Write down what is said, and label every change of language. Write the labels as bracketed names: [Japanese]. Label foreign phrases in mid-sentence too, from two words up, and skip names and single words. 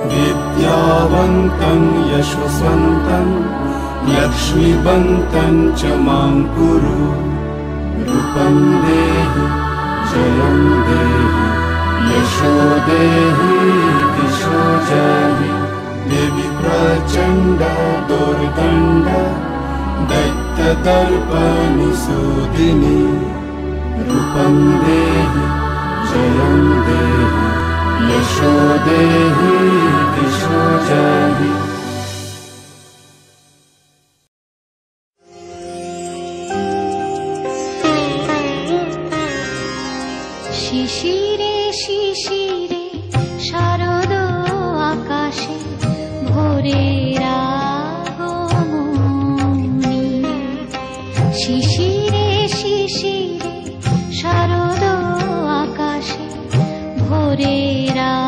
[Sanskrit] विद्यावन्तं यशस्वन्तं लक्ष्मीवन्तं च मां कुरु रूपं देहि जयं देहि यशो देहि दिशो जहि देवी प्रचण्ड दुर्दण्ड दैत्यदर्पनिसूदिनि रूपं देहि जयं देहि यशो देहि दिशो जहि [Bangla] শিশিরে শিশিরে শারদ আকাশে ভোরের আগমনী শিশিরে শিশিরে শারদ আকাশে ভোরের